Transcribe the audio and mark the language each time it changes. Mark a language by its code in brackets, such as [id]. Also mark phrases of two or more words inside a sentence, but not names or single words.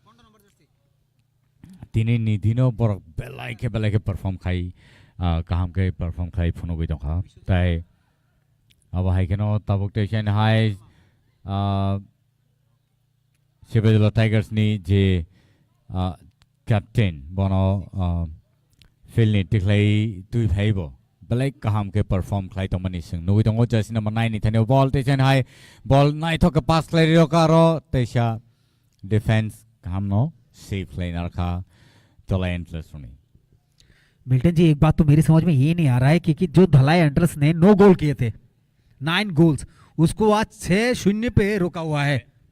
[brx] दिनैनि दिनाव बरक बेलाइखे परफॉर्म खाइ गाहामकै परफॉर्म खाइ फुनुगै दंखा ताइ अब हाइकेनो ताबुक तेसन हाय सिपाही जला टाइगर्स नि जे कैप्टन बनो फिल्ड टिक्लाई दुई भाइबो बेलाइक गाहाम के परफॉर्म खाइ तो मनी सिंह नुगै दङ जर्सी नंबर 9 नि थाने बॉल तेसन हाय बॉल नाइ थक पास क्लाई रोकारो तेसा डिफेंस गाहाम नो [en] safe line [brx] रखा धलाई एंटलर्स ने। [hi] मिल्टन जी, एक बात तो मेरी समझ में ये नहीं आ रहा है कि जो धलाई एंटलर्स ने 9 गोल किए थे, 9 गोल्स, उसको आज 6-0 पे रोका हुआ है।